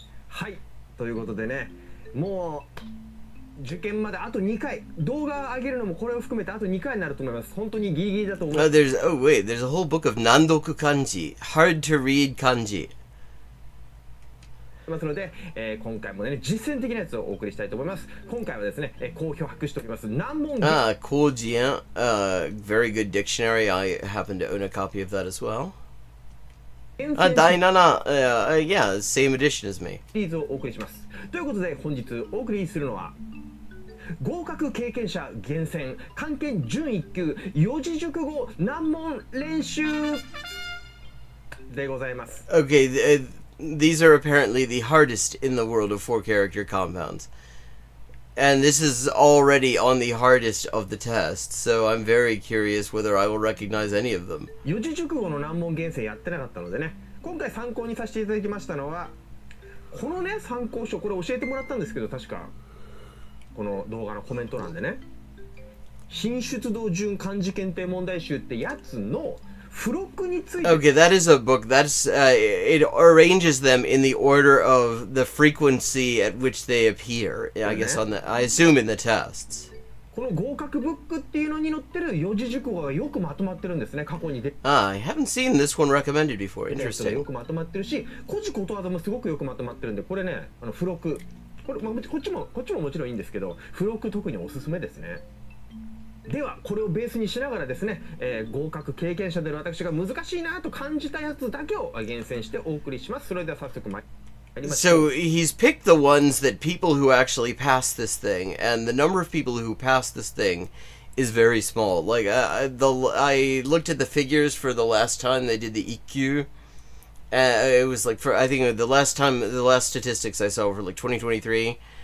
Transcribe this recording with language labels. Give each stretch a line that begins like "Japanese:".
Japanese: はい、ということでね、もう受験まであと2回、動画上げるのもこれを含めてあと2回になると思います。本当にギリギリだと思います。
English: there's a whole book of nandoku kanji, hard to read kanji.
Japanese: ますので、今回もね実践的なやつをお送りしたいと思います。今回はですね、好評博しております難問。
English: Kojian, very good dictionary. I happen to own a copy of that as well. Dainana, yeah, same edition as me.
Japanese: シリーズをお送りします。ということで本日お送りするのは合格経験者厳選漢検準1級四字熟語難問練習でございます。
English: Okay, these are apparently the hardest in the world of 4-character compounds. And this is already on the hardest of the tests, so I'm very curious whether I will recognize any of them.
Japanese: 四字熟語の難問厳選やってなかったのでね、今回参考にさせていただきましたのはこのね参考書、これ教えてもらったんですけど、確かこの動画のコメント欄でね、品出動順漢字検定問題集ってやつの付録について。
English: Okay, that is a book. That's it arranges them in the order of the frequency at which they appear. I guess I assume in the tests.
Japanese: この合格ブックっていうのに載ってる四字熟語がよくまとまってるんですね。過去にで。
English: I haven't seen this one recommended before. Interesting.
Japanese: よくまとまってるし、古事ことわざもすごくよくまとまってるんで、これね、付録。これ、まあ、こっちももちろんいいんですけど、付録特におすすめですね。ではこれをベースにしながらですね、合格経験者での私が難しいなと感じたやつだけを厳選してお送りします。それでは早速参りましょう。
English: So he's picked the ones that people who actually pass this thing, and the number of people who pass this thing is very small. Like I looked at the figures for the last time they did the EQ. It was like I think the last statistics I saw were like 2023.